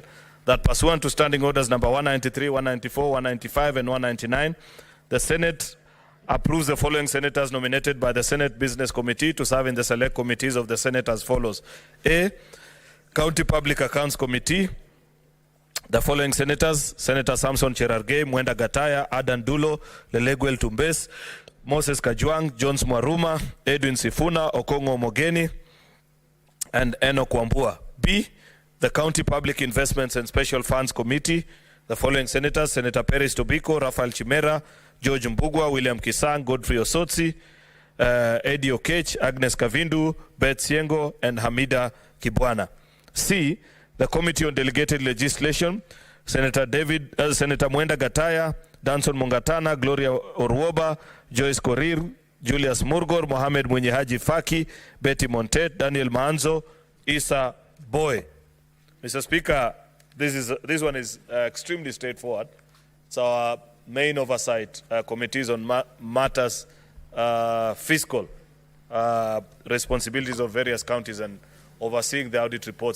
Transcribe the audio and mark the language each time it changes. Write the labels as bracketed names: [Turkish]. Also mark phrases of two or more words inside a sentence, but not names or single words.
[English] That pursuant to Standing Orders number 193, 194, 195, and 199, the Senate approves the following senators nominated by the Senate Business Committee to serve in the select committees of the Senate as follows. A. County Public Accounts Committee, the following senators: Senator Samson Cherargei, Mwenda Gataya, Adan Dulo, Leleguel Tumbes, Moses Kajwang, Jones Mwaruma, Edwin Sifuna, Okongo Omogeni, and Enoch Wambua. B. The County Public Investments and Special Funds Committee, the following senators: Senator Peris Tobiko, Raphael Chimera, George Mbugwa, William Kisang, Godfrey Osotsi, Eddie Okech, Agnes Kavindu, Beth Siengo, and Hamida Kibwana. C. The Committee on Delegated Legislation, Senator Mwenda Gataya, Danson Mungatana, Gloria Orwoba, Joyce Korir, Julius Murgor, Mohamed Mwenyehaji Faki, Betty Montet, Daniel Maanzo, Isa Boy. Mr. Speaker, this one is extremely straightforward. It's our main oversight committees on matters fiscal responsibilities of various counties and overseeing the audit reports.